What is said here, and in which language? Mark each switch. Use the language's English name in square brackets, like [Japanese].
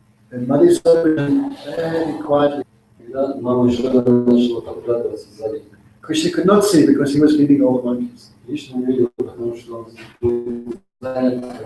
[English] And Mother Yasoda very quietly. [Russian] Когда мама Ишода начала подкрадываться сзади, [English] Krishna could not see because he was feeding all the monkeys. [Russian] Кришна не видел, потому что он занят